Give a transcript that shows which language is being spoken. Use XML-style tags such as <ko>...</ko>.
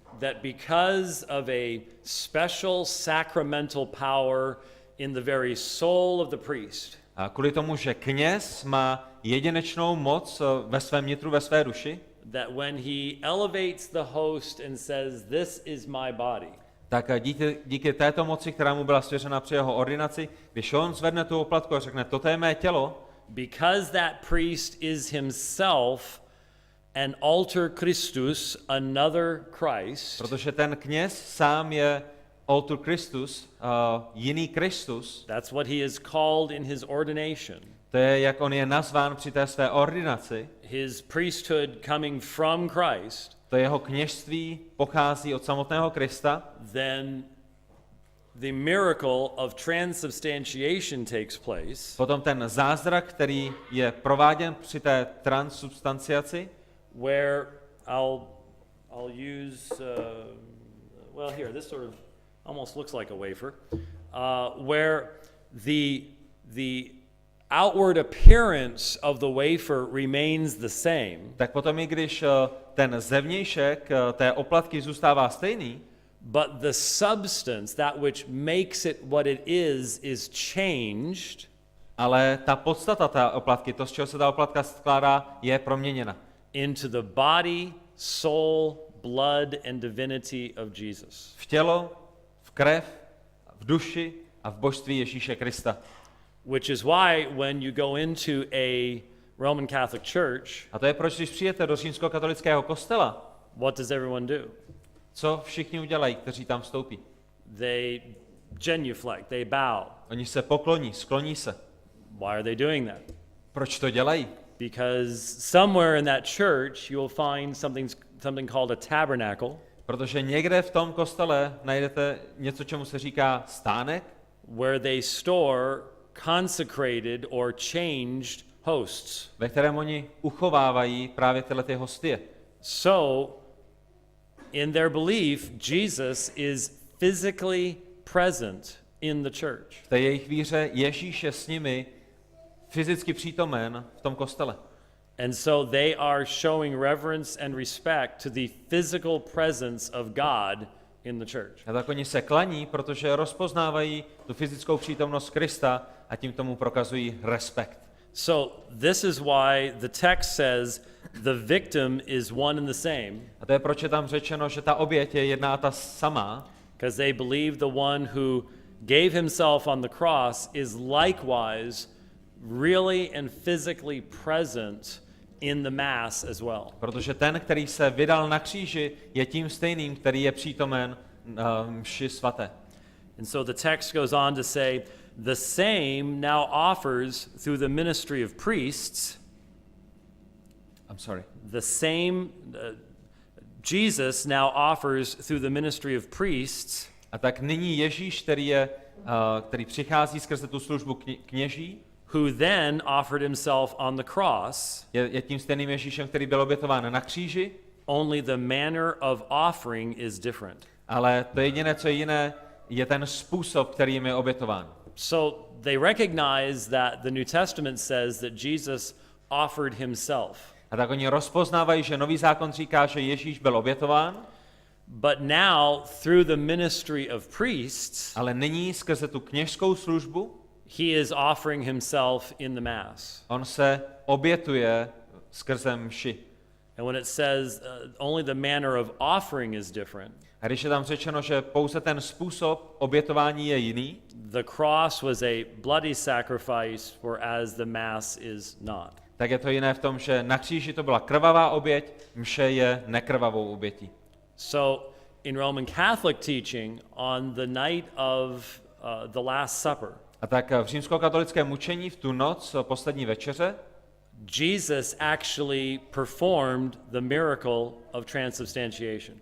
<en>That because of a special sacramental power in the very soul of the priest,</en> <cs>A kvůli tomu, že kněz má jedinečnou moc ve svém nitru, ve své duši,</cs> <en>that when he elevates the host and says, "This is my body,"</en> <cs>tak díky této moci, která mu byla svěřena při jeho ordinaci, když on zvedne tu oplatku a řekne, toto je mé tělo,</cs> <en>because that priest is himself an alter Christus, another Christ,</en> <cs>protože ten kněz sám je alter Christus, jiný Kristus,</cs> <en>that's what he is called in his ordination.</en> <cs>to je, jak on je nazván při té své ordinaci,</cs> <en>His priesthood coming from Christ,</en> <cs>to jeho kněžství pochází od samotného Krista,</cs> <en>then the miracle of transubstantiation takes place,</en> <cs>potom ten zázrak, který je prováděn při té transsubstanciaci,</cs> <en>where I'll use well here this sort of almost looks like a wafer, where the outward appearance of the wafer remains the same,</en> <cs>tak potom i když ten zevnějšek té oplatky zůstává stejný,</cs> <en>but the substance, that which makes it what it is changed,</en> <cs>ale ta podstata té oplatky, to, z čeho se ta oplatka skládá, je proměněna.</cs> <en>into the body, soul, blood, and divinity of Jesus.</en> <cs>V tělo, v krev, v duši a v božství Ježíše Krista.</cs> <en>Which is why when you go into a Roman Catholic church,</en> <cs>A to je proč, když přijete do římskokatolického kostela,</cs> <en>what does everyone do?</en> <cs>co všichni udělají, kteří tam vstoupí?</cs> <en>They genuflect, they bow.</en> <cs>Oni se pokloní, skloní se.</cs> <en>Why are they doing that?</en> <cs>Proč to dělají?</cs> <en>Because somewhere in that church you will find something called a tabernacle,</en> <cs>Protože někde v tom kostele najdete něco, čemu se říká stánek,</cs> <en>where they store consecrated or changed hosts.</en> <cs>ve kterém oni uchovávají právě tyhle ty hostie.</cs> <en>So, in their belief, Jesus is physically present in the church.</en> <cs>V té jejich víře Ježíš je s nimi fyzicky přítomen v tom kostele.</cs> <en>And so they are showing reverence and respect to the physical presence of God in the church.</en> <cs>A tak oni se klaní, protože rozpoznávají tu fyzickou přítomnost Krista a tím tomu prokazují respekt.</cs> <en>So this is why the text says the victim is one and the same.</en> <cs>A to je proč je tam řečeno, že ta oběť je jedna a ta samá,</cs> <en>Because they believe the one who gave himself on the cross is likewise really and physically present in the Mass as well.</en> <cs>protože ten, který se vydal na kříži, je tím stejným, který je přítomen mši svaté.</cs> <en>And so the text goes on to say, the same now offers through the ministry of priests, I'm sorry. the same, Jesus now offers through the ministry of priests</en> <cs>A tak nyní Ježíš, který přichází skrze tu službu kněží,</cs> <en>who then offered himself on the cross,</en> <cs>je tím stejným Ježíšem, který byl obětován na kříži,</cs> <en>only the manner of offering is different.</en> <cs>ale to jediné, co je jiné, je ten způsob, který jim je obětován.</cs> <en>So they recognize that the New Testament says that Jesus offered himself.</en> <cs>A tak oni rozpoznávají, že Nový zákon říká, že Ježíš byl obětován,</cs> <en>But now, through the ministry of priests,</en> <cs>ale nyní skrze tu kněžskou službu</cs> <en>he is offering himself in the Mass.</en> <cs>on se obětuje skrze mši.</cs> <en>And when it says only the manner of offering is different,</en> <cs>A když je tam řečeno, že pouze ten způsob obětování je jiný,</cs> <en>the cross was a bloody sacrifice, whereas the Mass is not.</en> <cs>tak je to jiné v tom, že na kříži to byla krvavá oběť, mše je nekrvavou obětí.</cs> <en>So, in Roman Catholic teaching, on the night of the Last Supper,</en> <cs>A tak v římskokatolickém učení v tu noc poslední večeře</cs> <en>Jesus actually performed the miracle of transubstantiation.</en>